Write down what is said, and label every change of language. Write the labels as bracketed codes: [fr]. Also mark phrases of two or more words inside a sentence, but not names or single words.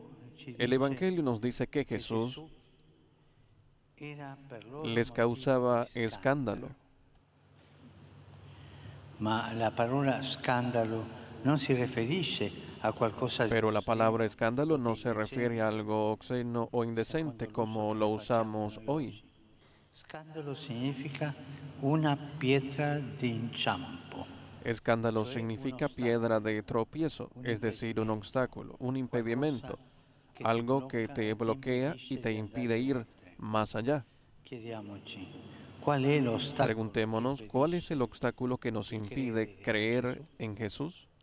[es] El Evangelio nos dice que Jesús les causaba escándalo. Pero la palabra escándalo no se refiere a algo obsceno o indecente como lo usamos hoy. [it] Scandalo significa una pietra di inciampo. [es] Escándalo significa piedra de tropiezo, es decir, un obstáculo, un impedimento, algo que te bloquea y te impide ir más allá. Preguntémonos, ¿cuál es el obstáculo que nos impide creer en Jesús?